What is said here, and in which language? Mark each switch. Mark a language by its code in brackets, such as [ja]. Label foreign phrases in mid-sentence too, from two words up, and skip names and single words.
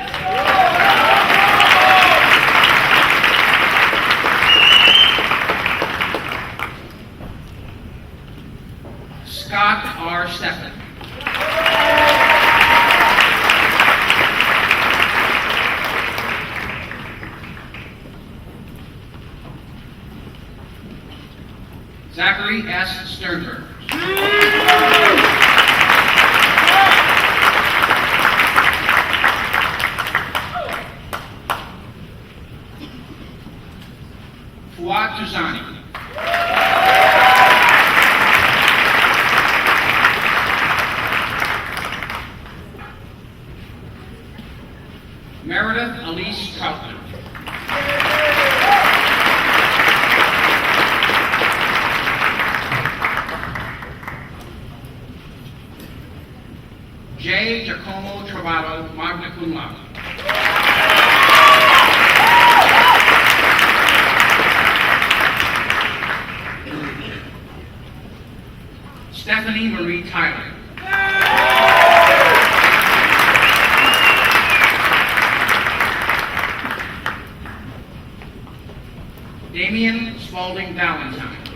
[en] Scott R. Steffen. Zachary S. Sternberg. Fuad Tuzani. Meredith Elise Troutman. J. Giacomo Travato, [la] magna cum laude. [en] Stephanie Marie Tyler. Damian Spalding Valentine.